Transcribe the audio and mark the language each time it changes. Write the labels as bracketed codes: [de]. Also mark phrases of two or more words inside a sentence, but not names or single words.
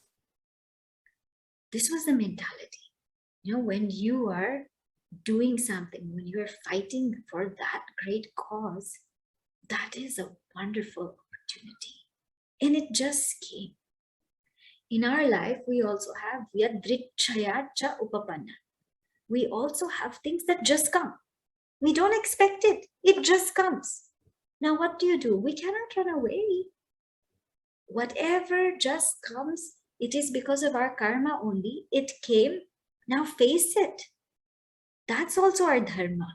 [en] This was the mentality. When you are doing something, when you are fighting for that great cause, that is a wonderful opportunity. And it just came. In our life, we also have [sa] यदृच्छया च उपपन्न. [en] We also have things that just come. We don't expect it. It just comes. Now, what do? We cannot run away. Whatever just comes, it is because of our karma only. It came. Now face it. That's also our dharma.